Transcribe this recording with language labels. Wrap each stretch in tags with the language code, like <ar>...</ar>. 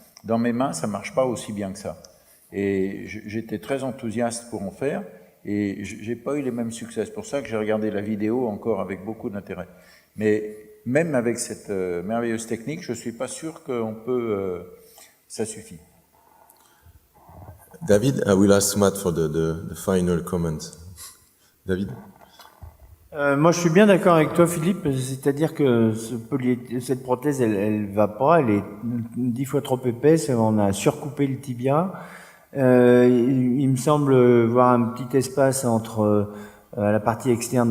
<fr>Dans mes mains, ça marche pas aussi bien que ça. Et j'étais très enthousiaste pour en faire et j'ai pas eu les mêmes succès. C'est pour ça que j'ai regardé la vidéo encore avec beaucoup d'intérêt. Mais même avec cette merveilleuse technique, je suis pas sûr qu'on peut... ça suffit.</fr> <en>David, I will ask Matt for the final comment. David?</en> <fr>Moi, je suis bien d'accord avec toi, Philippe. C'est-à-dire que cette prothèse, elle va pas. Elle est 10 fois trop épaisse. On a surcoupé le tibia. Il me semble voir un petit espace entre la partie externe.</fr>